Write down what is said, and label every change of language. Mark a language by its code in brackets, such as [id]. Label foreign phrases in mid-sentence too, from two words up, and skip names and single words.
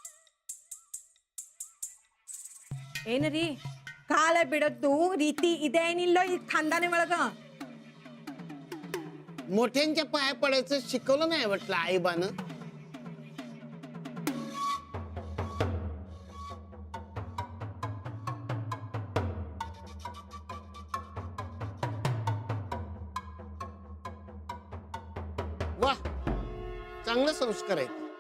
[kn] ಏನ್ರಿ ಕಾಲ ಬಿಡದ್ದು ರೀತಿ ಇದೆ ಏನಿಲ್ಲ ಈ ಖಾनदाने ಒಳಗ? [mr] मोठ्यांच्या पाया पडायचं शिकवलं नाही वाटलं आईबानं? वा, चांगलं संस्कार आहेत.